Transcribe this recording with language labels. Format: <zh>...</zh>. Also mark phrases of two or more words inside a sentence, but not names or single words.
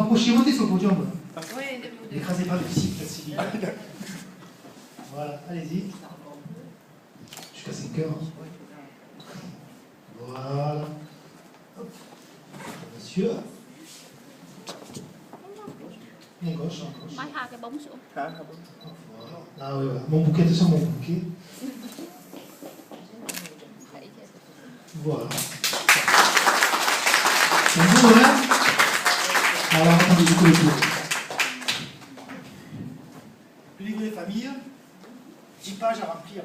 <fr>Approchez, montez sur le podium. N'écrasez pas le disciple, Sylvie. Voilà, allez-y. Jusqu'à 5 heures. Voilà. Hop. Monsieur. Bien gauche, en gauche.</fr> <vi>Mai hai cái bóng xuống.</vi> <fr>Voilà. Ah oui, voilà. Mon bouquet, attention, mon bouquet. Voilà. C'est bon, hein? Alors, attendez, du coup, le tour. Le livre des familles, 10 pages à remplir.</fr>